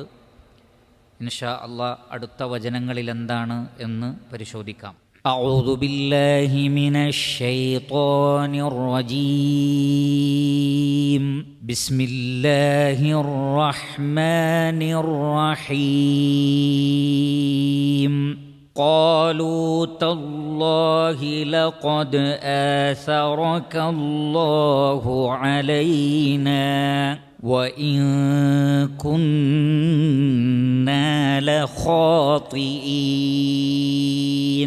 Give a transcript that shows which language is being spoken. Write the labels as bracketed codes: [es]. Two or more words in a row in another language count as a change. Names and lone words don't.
[ar] إن شاء الله [ml] അടുത്ത വചനങ്ങളിൽ എന്താണ് എന്ന് പരിശോധിക്കാം. [ar] أعوذ بالله من الشيطان الرجيم. بسم الله الرحمن الرحيم. قالوا تالله لقد آثرك الله علينا وإن كنا لخاطئين.